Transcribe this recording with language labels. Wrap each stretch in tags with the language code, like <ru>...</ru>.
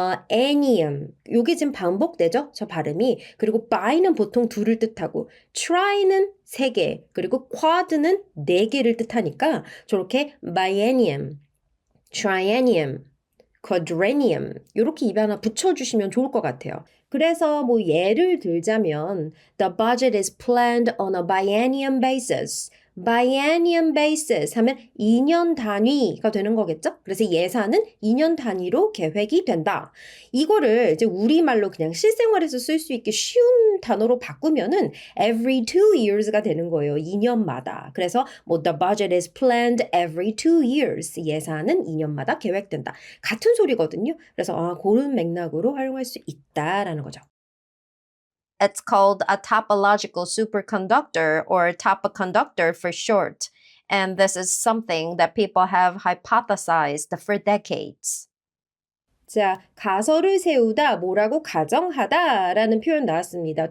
<ko>annium 요게 지금 반복되죠? 저 발음이. 그리고 by는 보통 둘을 뜻하고 try는 3개 그리고 quad는 4개를 뜻하니까 저렇게 biennium, triennium quadrennium 이렇게 입에 하나 붙여주시면 좋을 것 같아요. 그래서 뭐 예를 들자면</ko> <en>The budget is planned on a biennium basis.</en> <ko>biennium basis 하면 2년 단위가 되는 거겠죠? 그래서 예산은 2년 단위로 계획이 된다. 이거를 이제 우리말로 그냥 실생활에서 쓸 수 있게 쉬운 단어로 바꾸면은 every 2 years가 되는 거예요. 2년마다. 그래서 뭐</ko> <en>the budget is planned every 2 years.</en> <ko>예산은 2년마다 계획된다. 같은 소리거든요. 그래서 그런 맥락으로 활용할 수 있다라는 거죠.</ko> <en>It's called a topological superconductor or topoconductor for short. And this is something that people have hypothesized for decades.</en> <ko>자, 가설을 세우다 뭐라고 가정하다라는 표현 나왔습니다.</ko>